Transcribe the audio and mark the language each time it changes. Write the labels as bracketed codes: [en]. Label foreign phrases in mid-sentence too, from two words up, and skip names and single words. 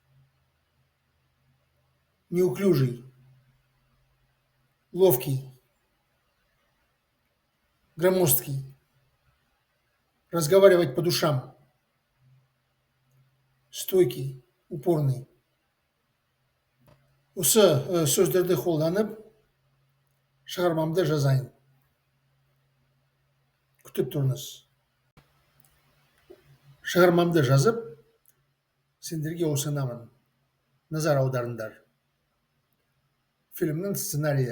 [ru] неуклюжий, ловкий, громоздкий, разговаривать по душам, стойкий, упорный. [kk] Осы сөздерді қолданып, шығармамды жазайын. Күтіп тұрыңыз. Шығармамды жазып, сендерге ұсынамын. Назар аударыңдар. Фильмнің сценарийі.